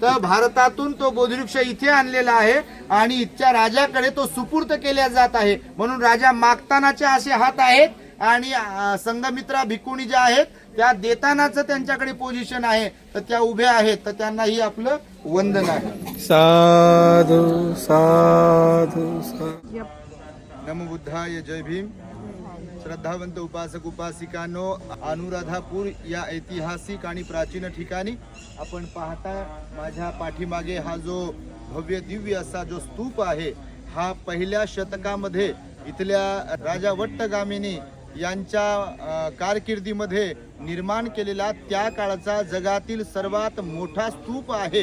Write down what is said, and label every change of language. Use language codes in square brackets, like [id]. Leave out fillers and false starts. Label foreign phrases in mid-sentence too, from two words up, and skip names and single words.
[mr] तर भारतातून तो बोधिवृक्ष इथे आणलेला आहे आणि इथच्या राजाकडे तो सुपूर्त केला जात आहे. म्हणून राजा मागतानाचे असे हात आहेत आणि संघमित्रा भिकुणी ज्या आहेत त्या देतानाचं त्यांच्याकडे पोझिशन आहे. तर त्या उभ्या आहेत, तर त्यांनाही आपलं वंदन आहे. [pi] साधु साधु साधु. नमो बुद्धाय, [mr] जय भीम. श्रद्धावंत उपासक उपासिकांनो, अनुराधापूर या ऐतिहासिक आणि प्राचीन ठिकाणी आपण पाहताय माझ्या पाठीमागे हा जो भव्य दिव्य असा जो स्तूप आहे, हा पहिल्या शतकामध्ये इथल्या राजा वट्टगामिनी यांच्या कारकिर्दीमध्ये निर्माण केलेला त्या काळाचा जगातील सर्वात मोठा स्तूप आहे.